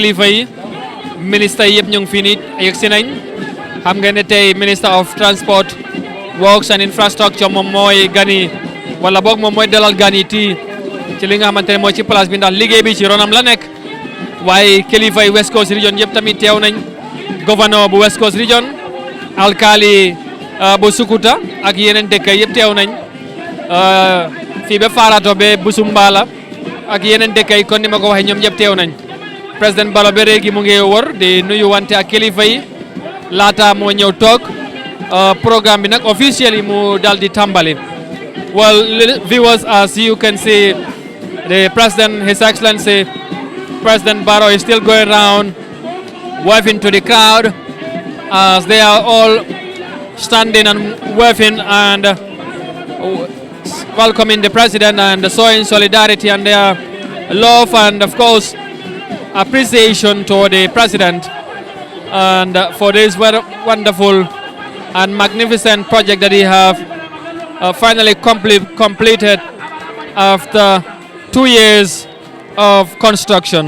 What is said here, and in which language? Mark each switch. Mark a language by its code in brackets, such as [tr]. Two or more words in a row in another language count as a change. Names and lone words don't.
[wo] kilifa yi ministre yi yëpp ñu ngi fii nii yegg si nañ xam nga ne tey [en] Minister of Transport Works and Infrastructure [wo] moom mooy gani wala boog moom mooy dalal gan yi ci li nga xamante ne mooy ci place bi ndax liggéey bi ci ronam la nekk waaye kilifa yi West Coast Region yëpp tamit teew nañ gouverneur bu West Coast Region alkali bu Sukuta ak yeneen dëkk yëpp teew nañ fii ba Farato ba Busumbala ak yeneen dëkk yi kon ni ma ko waxee ñoom ñëpp teew nañ président Barrow ba léegi mu ngi wër di nuyu wante ak kilifa yi laata moo ñëw toog program bi nag officially mu dal di tàmbali. [en] Well, viewers, as you can see, the President, His Excellency, President Barrow is still going around waving to the crowd as they are all standing and waving and welcoming the President and showing solidarity and their love and, of course, appreciation to the President and for this very wonderful and magnificent project that he have finally completed after 2 years of construction.